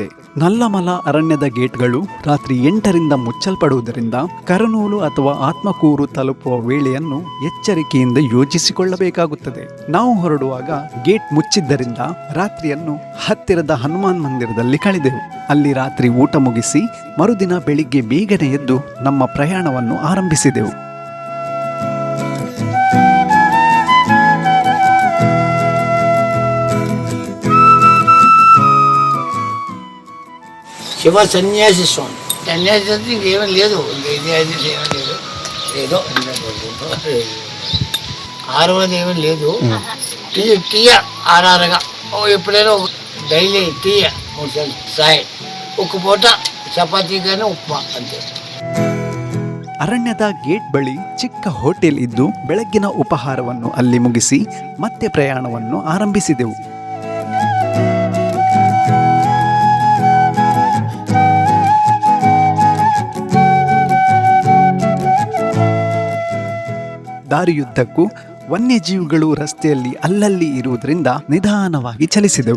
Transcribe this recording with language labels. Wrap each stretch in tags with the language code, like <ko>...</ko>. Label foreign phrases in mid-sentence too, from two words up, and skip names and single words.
<kn>ನಲ್ಲಮಲ ಅರಣ್ಯದ ಗೇಟ್ಗಳು ರಾತ್ರಿ 8ರಿಂದ ಮುಚ್ಚಲ್ಪಡುವುದರಿಂದ ಕರುನೂಲು ಅಥವಾ ಆತ್ಮಕೂರು ತಲುಪುವ ವೇಳೆಯನ್ನು ಎಚ್ಚರಿಕೆಯಿಂದ ಯೋಜಿಸಿಕೊಳ್ಳಬೇಕಾಗುತ್ತದೆ. ನಾವು ಹೊರಡುವಾಗ ಗೇಟ್ ಮುಚ್ಚಿದ್ದರಿಂದ ರಾತ್ರಿಯನ್ನು ಹತ್ತಿರದ ಹನುಮಾನ್ ಮಂದಿರದಲ್ಲಿ ಕಳೆದೆವು. ಅಲ್ಲಿ ರಾತ್ರಿ ಊಟ ಮುಗಿಸಿ ಮರುದಿನ ಬೆಳಿಗ್ಗೆ ಬೇಗನೆ ಎದ್ದು ನಮ್ಮ ಪ್ರಯಾಣವನ್ನು ಆರಂಭಿಸಿದೆವು.</kn> <te>శివ సన్యాసి స్వామి సన్యాసి అంటే ఇంకేమీ లేదు, ఇంకేది లేదు, ఏదో ఆరోగ్యం ఏమీ లేదు. టీ ఆరారగా ఎప్పుడైనా డైలీ టీ 3 సార్లు సాయి, ఒక పూట ಚಪಾತಿ కానీ ಉಪ್ಮಾ ಅಂತೆ.</te> <kn>ಅರಣ್ಯದ ಗೇಟ್ ಬಳಿ ಚಿಕ್ಕ ಹೋಟೆಲ್ ಇದ್ದು ಬೆಳಗ್ಗಿನ ಉಪಹಾರವನ್ನು ಅಲ್ಲಿ ಮುಗಿಸಿ ಮತ್ತೆ ಪ್ರಯಾಣವನ್ನು ಆರಂಭಿಸಿದೆವು. ದಾರಿಯುದ್ದಕ್ಕೂ ವನ್ಯಜೀವಿಗಳು ರಸ್ತೆಯಲ್ಲಿ ಅಲ್ಲಲ್ಲಿ ಇರುವುದರಿಂದ ನಿಧಾನವಾಗಿ ಚಲಿಸಿದೆವು.</kn>